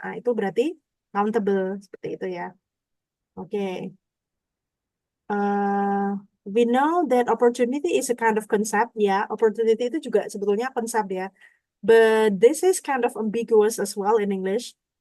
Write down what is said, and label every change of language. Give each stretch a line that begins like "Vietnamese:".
Indonesian: Nah, itu berarti countable seperti itu ya. Oke.
English: Uh, we know that opportunity is a kind of concept ya.
Indonesian: Opportunity itu juga sebetulnya konsep ya.
English: But this is kind of ambiguous as well in English.